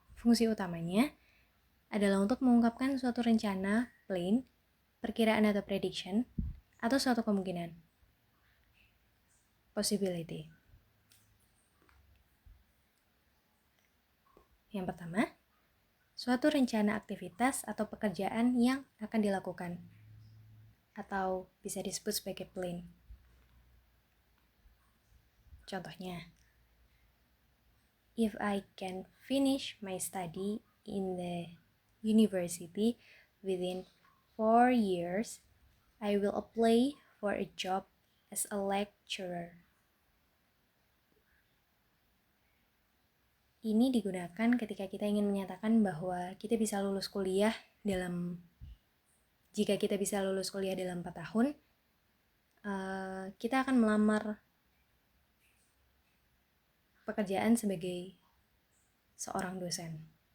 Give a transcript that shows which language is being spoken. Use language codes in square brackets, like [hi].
[id] Fungsi utamanya adalah untuk mengungkapkan suatu rencana, plan, perkiraan atau prediction, atau suatu kemungkinan, possibility. Yang pertama, suatu rencana aktivitas atau pekerjaan yang akan dilakukan, atau bisa disebut sebagai plan. Contohnya, [en] if I can finish my study in the university within 4 years, I will apply for a job as a lecturer. [id] Ini digunakan ketika kita ingin menyatakan bahwa kita bisa lulus kuliah jika kita bisa lulus kuliah dalam 4 tahun, kita akan melamar pekerjaan sebagai seorang dosen.